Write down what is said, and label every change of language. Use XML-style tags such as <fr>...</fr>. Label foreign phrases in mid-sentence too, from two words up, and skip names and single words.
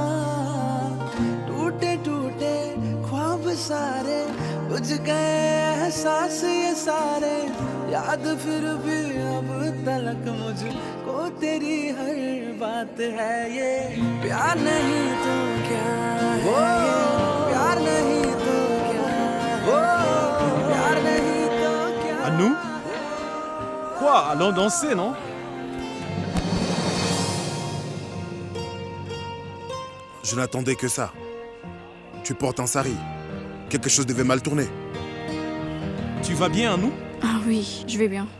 <hi>टूटे टूटे ख्वाब सारे बुझ गए एहसास ये सारे याद फिर भी अब तलक मुझको तेरी हर बात है ये प्यार नहीं तो क्या है ये प्यार नहीं तो क्या प्यार नहीं तो क्या</hi> <fr>À nous? Quoi? Allons danser, non? Je n'attendais que ça. Tu portes un sari. Quelque chose devait mal tourner. Tu vas bien, à nous? Ah oui, je vais bien.</fr>